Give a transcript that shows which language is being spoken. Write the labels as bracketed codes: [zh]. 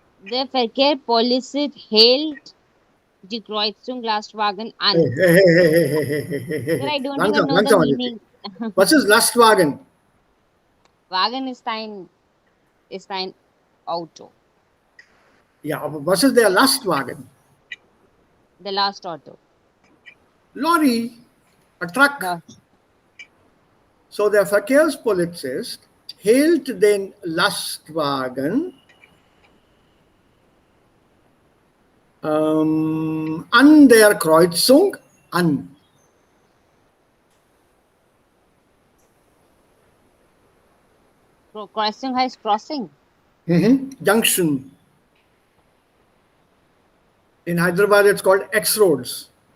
[de] Der Verkehrspolizei hält die Kreuzung Lastwagen an. [en] Sir, I don't even know the meaning. [de] Was ist Lastwagen? Wagen ist ein Auto. Ja, aber was ist der Lastwagen? [en] The last auto. Lorry, a truck. [de] Ja. So der Verkehrspolizist hält den Lastwagen an der Kreuzung an. Crossing heißt crossing. [en] Junction. In Hyderabad, it's called X roads.